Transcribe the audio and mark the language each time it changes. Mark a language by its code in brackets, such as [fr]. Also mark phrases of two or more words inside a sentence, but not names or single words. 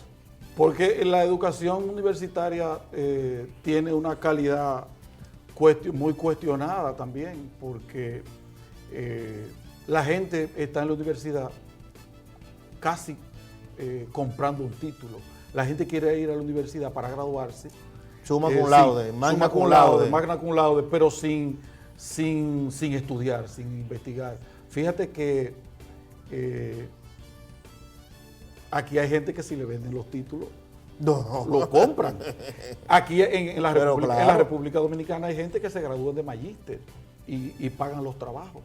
[es] Porque la educación universitaria tiene una calidad muy cuestionada también, porque la gente está en la universidad casi comprando un título. La gente quiere ir a la universidad para graduarse. [la] Summa cum laude, magna cum laude. Magna cum laude, [es] pero sin estudiar, sin investigar. Fíjate que aquí hay gente que si le venden los títulos, no, lo compran. Aquí en la claro, República Dominicana hay gente que se gradúa de magíster y pagan los trabajos.